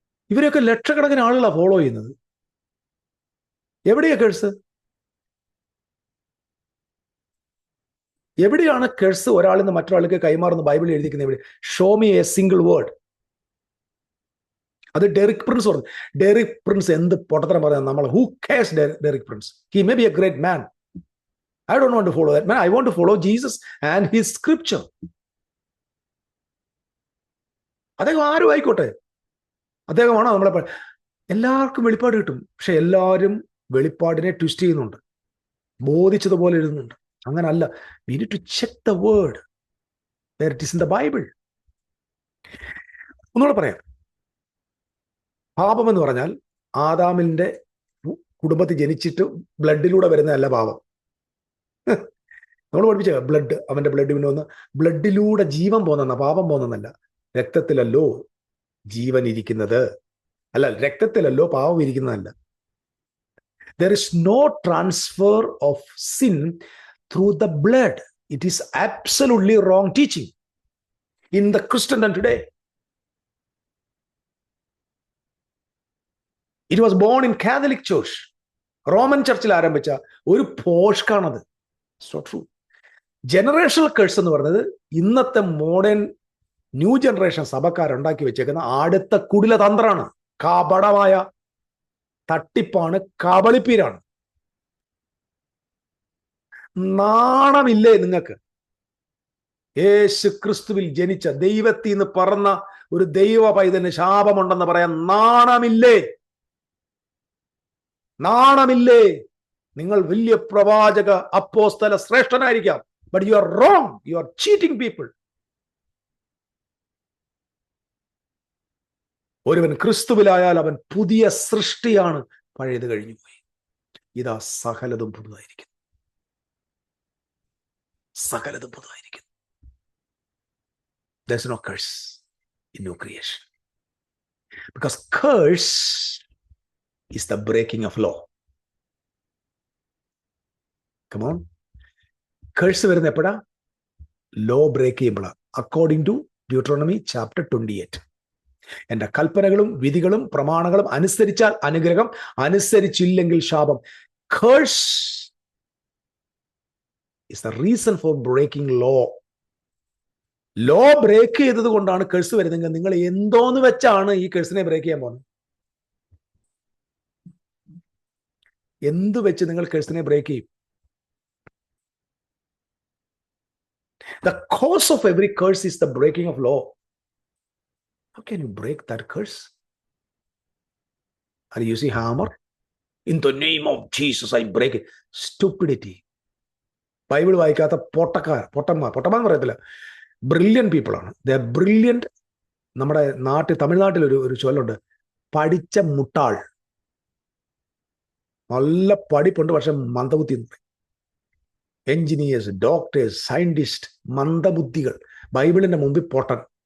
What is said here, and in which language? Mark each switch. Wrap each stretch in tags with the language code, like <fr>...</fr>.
<ml>ഇവരെയൊക്കെ ലക്ഷക്കണക്കിന് ആളുകളാണ് ഫോളോ ചെയ്യുന്നത്. എവിടെയാ കഴ്സ്? എവിടെയാണ് കഴ്സ് ഒരാളിൽ നിന്ന് മറ്റൊരാൾക്ക് കൈമാറുന്ന ബൈബിളിൽ എഴുതിക്കുന്നത്? എവിടെ?</ml> <en>Show me a single word.</en> <ml>അത് ഡെറിക് പ്രിൻസ് പറഞ്ഞു. ഡെറിക് പ്രിൻസ് എന്ത് പൊട്ടത്തരം പറയാം നമ്മൾ.</ml> <en>Who cares Derek Prince? He may be a great man. I don't want to follow that man. I want to follow Jesus and his scripture.</en> <ml>അദ്ദേഹം ആരും ആയിക്കോട്ടെ, അദ്ദേഹമാണോ നമ്മളെ. എല്ലാവർക്കും വെളിപ്പാട് കിട്ടും, പക്ഷെ എല്ലാവരും വെളിപ്പാടിനെ ട്വിസ്റ്റ് ചെയ്യുന്നുണ്ട്, ബോധിച്ചതുപോലെ എഴുതുന്നുണ്ട്. അങ്ങനല്ല.</ml> <en>we need to check the word where it is in the Bible.</en> <ml>ഒന്നുകൂടെ പറയാം. പാപം എന്ന് പറഞ്ഞാൽ ആദാമിന്റെ കുടുംബത്തിൽ ജനിച്ചിട്ട് ബ്ലഡിലൂടെ വരുന്നതല്ല പാപം. നമ്മൾ പഠിപ്പിച്ച ബ്ലഡ്, അവന്റെ ബ്ലഡ് പിന്നെ ഒന്ന് ബ്ലഡിലൂടെ ജീവൻ പോകുന്ന, പാപം പോകുന്നതല്ല. രക്തത്തിലല്ലോ ജീവൻ ഇരിക്കുന്നത്, അല്ല രക്തത്തിലല്ലോ പാപം ഇരിക്കുന്നതല്ല.</ml> <en>There is no transfer of sin through the blood. It is absolutely wrong teaching in the Christendom today. It was born in Catholic Church.</en> <ml>Roman ചർച്ചിൽ ആരംഭിച്ച ഒരു പോഷ്കാണത്.</ml> <en>It's not true.</en> <ml>Generational curse എന്ന് പറയുന്നത് ഇന്നത്തെ മോഡേൺ ന്യൂ ജനറേഷൻ സഭക്കാരുണ്ടാക്കി വെച്ചേക്കുന്ന അടുത്ത കുടില തന്ത്രമാണ്, കപടമായ തട്ടിപ്പാണ്, കബളിപ്പീരാണ്. നാണമില്ലേ നിങ്ങൾക്ക്? യേശു ക്രിസ്തുവിൽ ജനിച്ച ദൈവത്തിൽ നിന്ന് പറന്ന ഒരു ദൈവ പൈതന് ശാപമുണ്ടെന്ന് പറയാൻ നാണമില്ലേ? നാണമില്ലേ? നിങ്ങൾ വലിയ പ്രവാചക അപ്പോസ്തല ശ്രേഷ്ഠനായിരിക്കാം,</ml> <en>But you are wrong. You are cheating people.</en> <ml>ഒരുവൻ ക്രിസ്തുവിലായാൽ അവൻ പുതിയ സൃഷ്ടിയാണ്, പഴയത് കഴിഞ്ഞു പോയി, ഇതാ സകലതും പുതുതായിരിക്കുന്നു. സകലതും പുതുതായിരിക്കുന്നു.</ml> <en>There's no curse in new creation, because curse is the breaking of law. Come on.</en> <ml>Curse വരുന്ന എപ്പോഴാ? Law break ചെയ്യുമ്പോഴാ.</ml> <en>According to Deuteronomy chapter 28.</en> <ml>എന്റെ കൽപ്പനകളും വിധികളും പ്രമാണങ്ങളും അനുസരിച്ചാൽ അനുഗ്രഹം, അനുസരിച്ചില്ലെങ്കിൽ ശാപം.</ml> <en>Curse is the reason for breaking law.</en> <ml>Law break ചെയ്തത് കൊണ്ടാണ് കേഴ്സ് വരുന്നതെങ്കിൽ നിങ്ങൾ എന്തോന്ന് വെച്ചാണ് ഈ കേഴ്സിനെ ബ്രേക്ക് ചെയ്യാൻ പോകുന്നത്? എന്ത് വെച്ച് നിങ്ങൾ കേഴ്സിനെ ബ്രേക്ക് ചെയ്യും?</ml> <en>The cause of every curse is the breaking of law. How can you break that curse? Are you using hammer? In the name of Jesus, I break it. Stupidity.</en> <ml>Bible വായിക്കാത്ത പൊട്ടന്മാർ പറയത്തില്ല, brilliant people ആണ്.</ml> <en>They are brilliant.</en> <ml>നമ്മുടെ തമിഴ്നാട്ടിൽ ഒരു ചൊല്ലുണ്ട്, പഠിച്ച മുട്ടാൾ. നല്ല പഠിപ്പുണ്ട്, പക്ഷെ മന്ദബുദ്ധി. Engineers, doctors, scientist, മന്ദബുദ്ധികൾ, ബൈബിളിന്റെ മുമ്പിൽ പൊട്ടൻ.</ml>